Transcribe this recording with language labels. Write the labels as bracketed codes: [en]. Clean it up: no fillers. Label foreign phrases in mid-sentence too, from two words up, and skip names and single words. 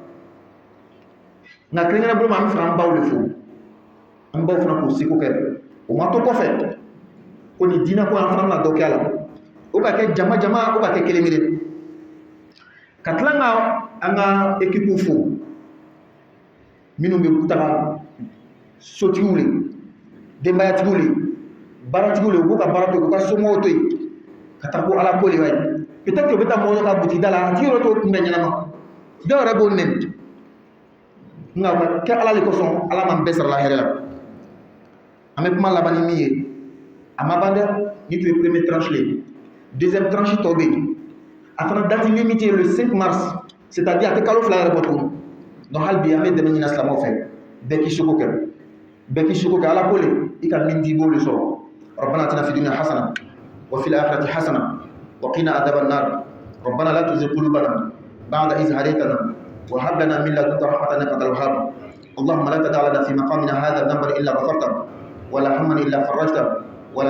[bm] nka kɛrɛnkɛrɛnnen bolo ma an bɛ fɛ an baw de fo an baw fana k'u seko kɛ o ma to kɔfɛ ko nin diinɛ ko an fana bɛna dɔ kɛ a la o ka kɛ jama jama o ka kɛ kelen kelen ka tila ka an ka ekipu fo minnu bɛ taga sotigiw le denbayatigiw le baaratigiw le u b'u ka baara to yen u ka somɔgɔw to yen ka taa ko ala ko le ye [fr] peut-être que [bm] u bɛ taa mɔgɔw ka butigi da la a tigi yɔrɔ t'o kunbɛn ɲɛnama dɔw yɛrɛ b'o nɛni nka o ka kɛ ala le kosɔn ala m'an bɛɛ sarala hɛrɛ la an bɛ kuma laban ni min ye a ma ban dɛ ni tun ye [fr] premier tranche [bm] le [fr] deuxième tranche [bm] tɔ bɛ yen a fana [fr] date limite le 5 mars c'est-à-dire [bm] a tɛ kalo fila yɛrɛ bɔ tuguni donc hali bi an bɛ dɛmɛ ɲini silamɛw fɛ bɛɛ k'i seko kɛ bɛɛ k'i seko kɛ ala ko le i ka min di i b'o le sɔrɔ [ar] ربنا اتنا في الدنيا حسنه وفي الاخره حسنه وقنا عذاب النار ربنا لا تزغ قلوبنا بعد إذ هديتنا وهب لنا من لدنك رحمه انك انت الوهاب اللهم لا تدع لنا في مقامنا هذا ذنبا الا غفرته ولا هما الا فرجته ولا